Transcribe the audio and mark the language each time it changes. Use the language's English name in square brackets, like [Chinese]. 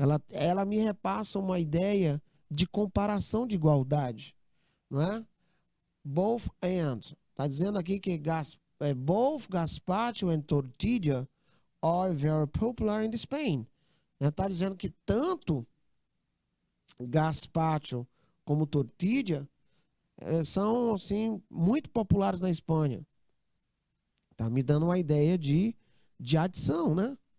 [Portuguese] Ela me repassa uma ideia de comparação de igualdade, não é? [English] Both and. [Portuguese] Está dizendo aqui que [English] both gazpacho and tortilla are very popular in Spain. [Portuguese] Está dizendo que tanto gazpacho como tortilla são assim muito populares na Espanha. Tá me dando uma ideia de adição, né?